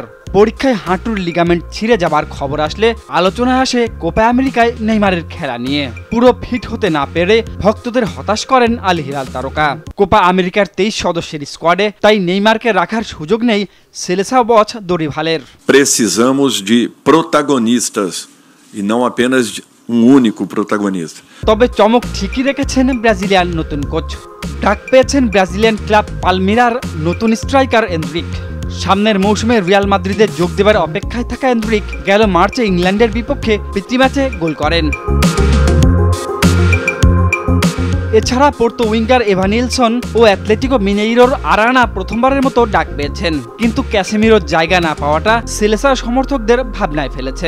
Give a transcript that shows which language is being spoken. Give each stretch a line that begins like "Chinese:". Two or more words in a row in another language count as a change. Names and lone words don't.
Bangla: পরীক্ষায় হাঁটুর লিগামেন্ট ছিঁড়ে যাবার খবর আসলে আলোচনায় আসে কোপা আমেরিকায় নেইমারের খেলা নিয়ে। পুরো ফিট হতে না পেরে ভক্তদের হতাশ করেন আল হিলাল তারকা। কোপা আমেরিকার 23 সদস্যের স্কোয়াডে তাই নেইমারকে রাখার সুযোগ নেই সেলেসাও কোচ দরিভালের।
Portuguese: Precisamos de protagonistas e não apenas único protagonista.
Bangla: তবে চমক ঠিকই রেখেছেন ব্রাজিলিয়ান নতুন কোচ। ডাক পেয়েছেন ব্রাজিলিয়ান ক্লাব পালমিরার নতুন স্ট্রাইকার এন্ড্রিক। সামনের মৌসুমে রিয়াল মাদ্রিদে যোগ দেবার অপেক্ষায় থাকা এন্ড্রিক গেল মার্চে ইংল্যান্ডের বিপক্ষে প্রীতি ম্যাচে গোল করেন। এছাড়া পোর্তো উইঙ্গার এভানিলসন ও অ্যাথলেটিকো মিনেইরোর আরানা প্রথমবারের মতো ডাক পেয়েছেন, কিন্তু ক্যাসেমিরোর জায়গা না পাওয়াটা সেলেসার সমর্থকদের ভাবনায় ফেলেছে।